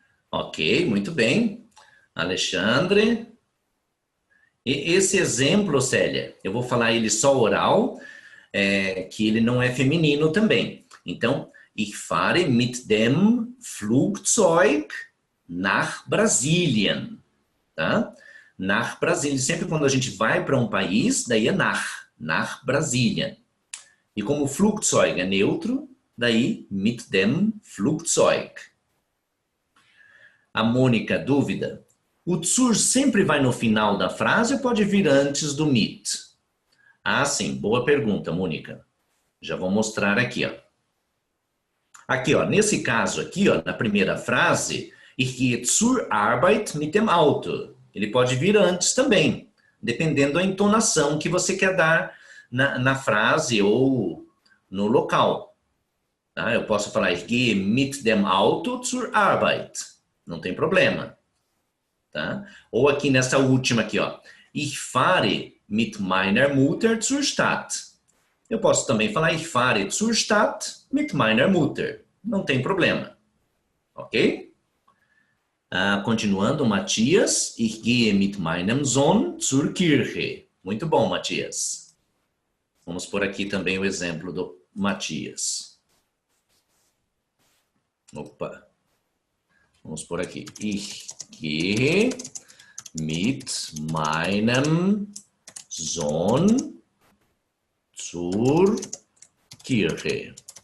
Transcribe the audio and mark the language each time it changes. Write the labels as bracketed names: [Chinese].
[Portuguese] Ok, muito bem. Alexandre. E esse exemplo, Célia, eu vou falar ele só oral, que ele não é feminino também. [German] Então, ich fahre mit dem Flugzeug nach Brasilien. Tá? Nach Brasilien. [Portuguese] Sempre quando a gente vai para um país, daí é nach Brasilien. E como Flugzeug é neutro, daí mit dem Flugzeug. A Mônica, dúvida. O zur sempre vai no final da frase ou pode vir antes do mit? Ah, sim. Boa pergunta, Mônica. Já vou mostrar aqui, ó. Aqui, ó. Nesse caso aqui, ó, na primeira frase, [German] ich gehe zur Arbeit mit dem Auto. [Portuguese] Ele pode vir antes também. dependendo da entonação que você quer dar na frase ou no local. Tá? Eu posso falar, [German] ich gehe mit dem Auto zur Arbeit. [Portuguese] Não tem problema. Tá? Ou aqui nessa última aqui, ó. [German] Ich fahre mit meiner Mutter zur Stadt. [Portuguese] Eu posso também falar, [German] ich fahre zur Stadt mit meiner Mutter. [Portuguese] Não tem problema. Ok? Continuando, Matias. [German] Ich gehe mit meinem Sohn zur Kirche. [Portuguese] Muito bom, Matias. Vamos por aqui também o exemplo do Matias. Opa. Vamos por aqui. [German] Ich gehe mit meinem Sohn zur Kirche.